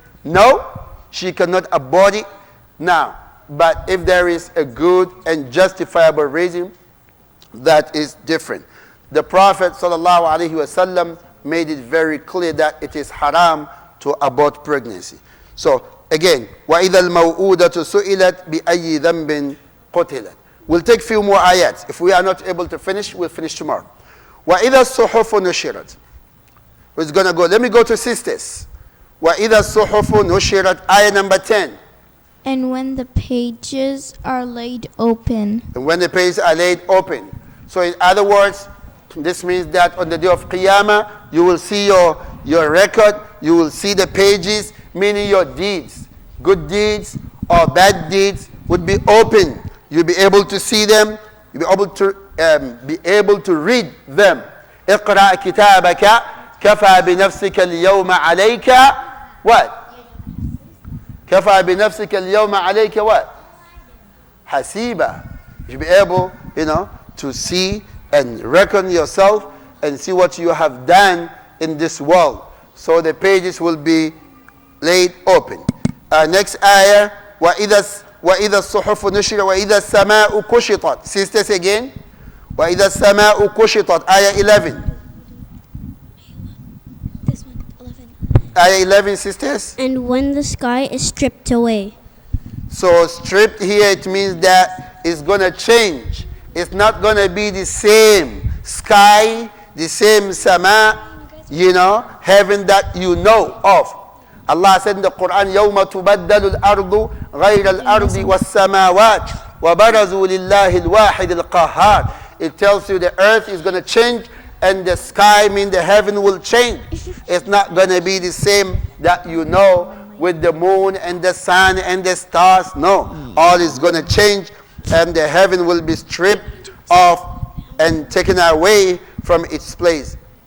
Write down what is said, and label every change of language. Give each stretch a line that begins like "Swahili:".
English: No, she cannot abort it now. But if there is a good and justifiable reason, that is different. The Prophet ﷺ made it very clear that it is haram to abort pregnancy. So again,
Arabic: وَإِذَا الْمَوْءُودَةُ سُئِلَتْ بِأَيِّ ذَنْبٍ قُتِلَتْ.
English: We'll take a few more ayats. If we are not able to finish, we'll finish tomorrow.
Arabic: وَإِذَا الصُّحُفُ نُشِرَتْ.
English: Who's going to go? Let me go to sisters.
Arabic: وَإِذَا الصُّحُفُ نُشِرَتْ.
English: Ayah number 10. And when the pages are laid open. And when the pages are laid open. So in other words, this means that on the day of Qiyamah, you will see your record, you will see the pages, meaning your deeds, good deeds or bad deeds would be open. You'll be able to see them, you'll be able to read them.
Arabic: اقرأ كتابك كفى بنفسك اليوم عليك what? كفى بنفسك اليوم عليك what? حسيبا.
English: You'll be able, to see and reckon yourself and see what you have done in this world. So the pages will be laid open. Next ayah,
Arabic: وَإِذَا الصُّحُفُ نُشِرَ وَإِذَا السَّمَاءُ كُشِطَتْ.
English: Sisters again.
Arabic: وَإِذَا السَّمَاءُ كُشِطَتْ.
English: Ayah 11. This one, 11. Ayah 11, sisters. And when the sky is stripped away. So stripped here, it means that it's going to change. It's not going to be the same sky, the same sama, heaven that you know of. Allah said in the Quran,
Arabic: يَوْمَ تُبَدَّلُ الْأَرْضُ غَيْرَ الْأَرْضِ وَالسَّمَاوَاتِ وَبَرَزُوا لِلَّهِ الْوَاحِدِ الْقَهَّارِ.
English: It tells you the earth is going to change and the sky, the heaven will change. It's not going to be the same that you know with the moon and the sun and the stars. No, all is going to change and the heaven will be stripped off and taken away from its place.